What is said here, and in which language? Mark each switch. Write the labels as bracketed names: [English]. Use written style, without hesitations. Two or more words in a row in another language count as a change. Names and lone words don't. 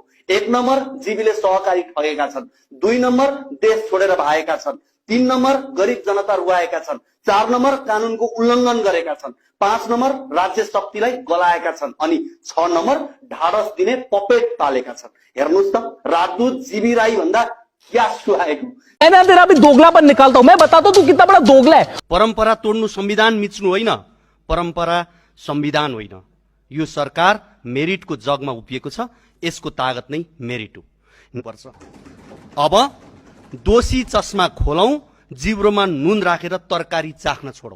[Nepali] 1 नम्बर जीवीले सहकारी ठगेका छन्, 2 नम्बर देश छोडेर भागेका छन्, 3 नम्बर गरिब जनता रुवाएका छन्, 4 नम्बर कानूनको उल्लङ्घन गरेका छन्, 5 नम्बर राज्य शक्तिलाई गलाएका छन् अनि 6 नम्बर ढाडस दिने पपेट पालेका छन्। हेर्नुस् त राजदूत जीवी राई भन्दा क्या सुहाएको। [Hindi] मैं तेरा भी दोगलापन निकालता हूं, मैं बताता हूं तू कितना बड़ा दोगला है। [Nepali] परम्परा तोड्नु संविधान मिच्नु होइन, परम्परा संविधान होइन। यो सरकार मेरिटको जगमा उभिएको छ, यसको तागत नै मेरिट हो पर्छ। अब दोषी चस्मा खोलौं, जिब्रोमा नुन राखेर तरकारी चाख्न छोडौं।